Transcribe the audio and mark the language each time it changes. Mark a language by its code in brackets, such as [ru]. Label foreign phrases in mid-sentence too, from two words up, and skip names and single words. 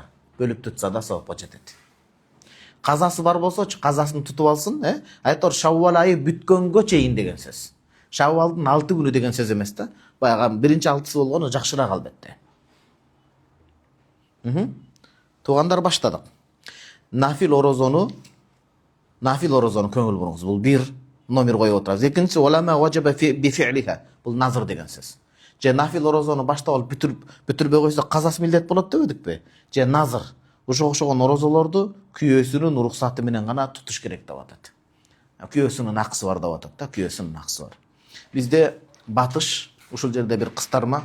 [ky] Бөлүп тутса да сабапка жетет. Казасы бар болсочу, казасын тутуп алсын, Айтор Шаввал айы бүткөнгө чейин деген сөз. Шаввалдын 6 күнү деген сөз эмес да. Баягы биринчи 6-сы болгону жакшыраак албетте. Туугандар, баштадык. Нафил орозону көңүл буруңуз. Бул бир номер коюп отурабыз. Экинчиси [ar] أو ما وجب بفعلها. [ky] Бул назыр деген сөз. Же нафил орозону баштап алып бүтүрбөй койсо казасы милдет болот дебедикпи? Же назыр. Ошого окшогон орозолорду күйөөсүнүн уруксаты менен гана тутуш керек деп атат. Күйөөсүнүн акысы бар деп атат да, күйөөсүнүн акысы бар. Бизде батыш, ушул жерде бир кыстарма.